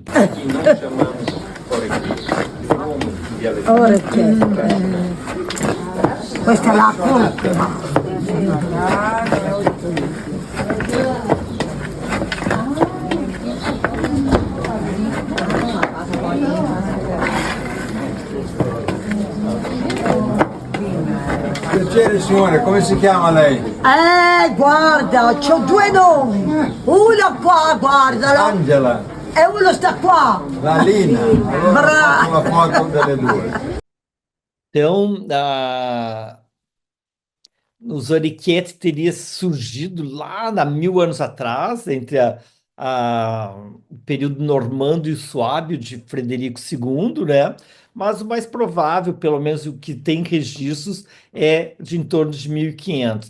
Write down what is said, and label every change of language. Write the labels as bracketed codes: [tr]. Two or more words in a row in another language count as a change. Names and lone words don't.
[pt] Aqui nós chamamos Orecchiette. [it] Orecchiette. Questa è la curcuma. Piacere signore, come si chiama lei? Guarda, c'ho due nomi. Uno qua, guardalo. Angela, E uno sta qua. la Lina. Brava. Allora faccio una foto delle due. [pt] Então, os Orecchiette teria surgido lá há 1000 anos atrás, entre o período normando e suábio de Frederico II, né? Mas o mais provável, pelo menos o que tem registros, é de em torno de 1500.